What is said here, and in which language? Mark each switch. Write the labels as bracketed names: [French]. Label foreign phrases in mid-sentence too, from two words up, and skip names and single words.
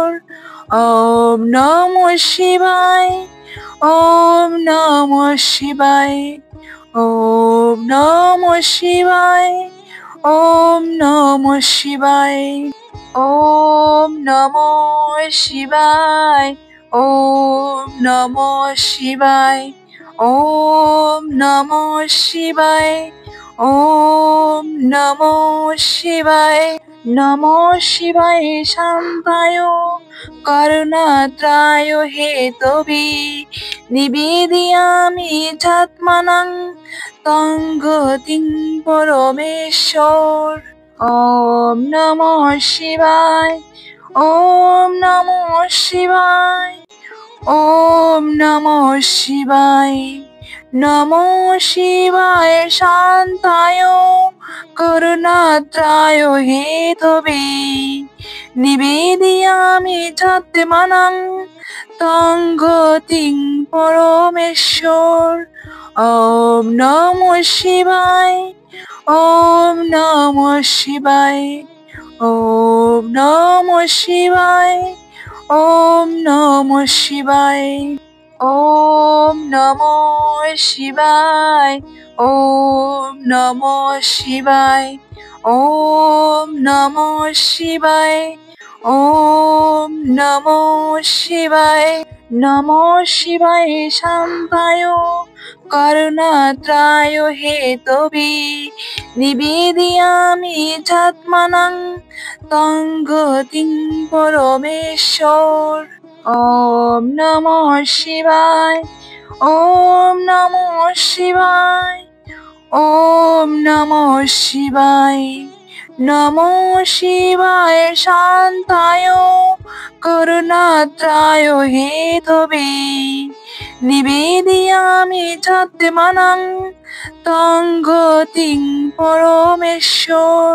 [Sanskrit] ওম নমঃ শিবায়, ওম নমঃ শিবায়, ওম নমঃ শিবায়, ওম নমঃ শিবায়, ওম নমঃ শিবায়, ওম নমঃ শিবায়, ওম নমঃ শিবায়, ওম নমঃ শিবায়। নমঃ শিবায় শান্তায় করুণাত্রায় হেতবে নিবেদয়ামি চাত্মানং তং গতিং পরমেশ্বর। ওম নমঃ শিবায়, ওম নমঃ শিবায়, ওম নমঃ শিবায়। নমঃ শিবায় শান্তায় করুণাত্রায় হেতবে নিবেদয়ামি চাত্মানং তং গতিং পরমেশ্বর। ওম নমঃ শিবায়, ওম নমঃ শিবায়, ওম নমঃ শিবায়, ওম নমঃ শিবায়, ওম নমঃ শিবায়, ওম নমঃ শিবায়, ওম নমঃ শিবায়, ওম নমঃ শিবায়। নমঃ শিবায় শান্তায় করুণাত্রায় হেতবে নিবেদয়ামি চাত্মানং তং গতিং পরমেশ্বর। ওম নমঃ শিবায়, ওম নমঃ শিবায়, ওম নমঃ শিবায়। নমঃ শিবায় শান্তায় করুণাত্রায় হেতবে নিবেদয়ামি চাত্মানং তং গতিং পরমেশ্বর।